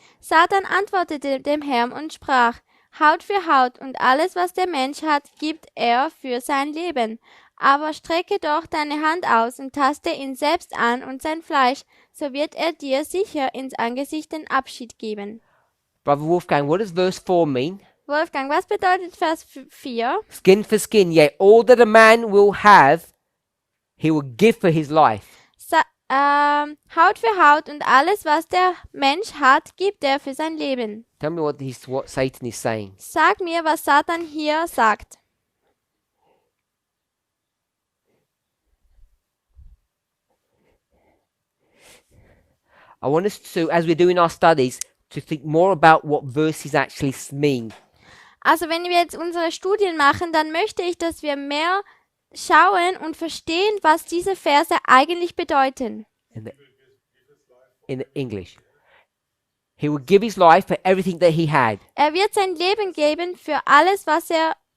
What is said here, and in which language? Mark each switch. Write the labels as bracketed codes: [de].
[de] Satan antwortete dem Herrn und sprach, Haut für Haut und alles, was der Mensch hat, gibt er für sein Leben. Aber strecke doch deine Hand aus und taste ihn selbst an und sein Fleisch, so wird er dir sicher ins Angesicht den Abschied geben. [en] Brother Wolfgang, what does verse 4 mean? [de] Wolfgang, was bedeutet Vers 4? [en] Skin for skin, yea, all that a man will have, he will give for his life. [de] Haut für Haut und alles, was der Mensch hat, gibt er für sein Leben. [en] Tell me what Satan is saying. [de] Sag mir, was Satan hier sagt. [en] I want us to, as we're doing our studies, to think more about what verses actually mean. [de] Also wenn wir jetzt unsere Studien machen, dann möchte ich, dass wir mehr schauen und verstehen, was diese Verse eigentlich bedeuten. [en] In English. He will give his life for everything that he had. [de] Er wird sein Leben geben für alles, was er,